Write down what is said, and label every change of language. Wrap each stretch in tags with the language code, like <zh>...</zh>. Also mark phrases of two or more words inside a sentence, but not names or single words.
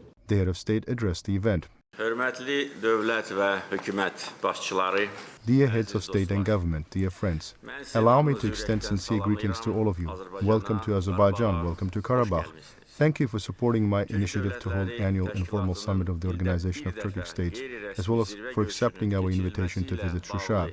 <en>The head of state addressed the event.</en> <az>Hörmətli dövlət və hökumət başçıları,</az> <en>Dear heads of state and government, dear friends, allow me to extend sincere greetings to all of you. Welcome to Azerbaijan, welcome to Karabakh. Thank you for supporting my initiative to hold annual informal summit of the Organization of Turkic States, as well as for accepting our invitation to visit Shusha.</en>